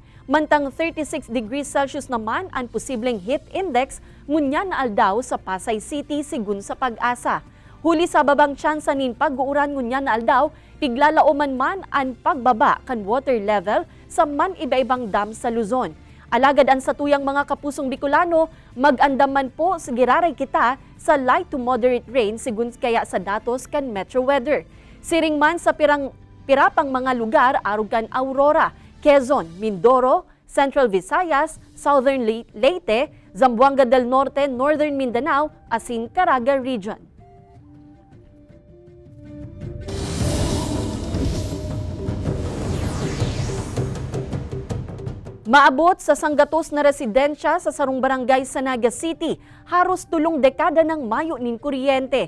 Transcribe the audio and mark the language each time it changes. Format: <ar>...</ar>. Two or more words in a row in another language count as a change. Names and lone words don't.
<bik>Mantang 36</bik> <en>degrees Celsius</en> <bik>naman ang posibleng</bik> <en>heat index</en> <bik>ngunyan na aldaw sa Pasay City sigun sa Pag-asa. Huli sa babang tsansa nin pag-uuran ngunyan na aldaw, piglalauman man ang pagbaba kan</bik> <en>water level</en> <bik>sa man iba-ibang dam sa Luzon. Alagad ang satuyang mga kapusong Bicolano, mag-andaman po sa giraray kita sa</bik> <en>light to moderate rain</en> <bik>sigun kaya sa datos kan Metro Weather. Siring man sa pirapang mga lugar arog kan Aurora, Quezon, Mindoro, Central Visayas, Southern Leyte, Zamboanga del Norte, Northern Mindanao, asin Caraga Region. Maabot sa sanggatos na residensya sa sarong barangay sa Naga City, haros 3 dekada ng mayo nin kuryente.</bik>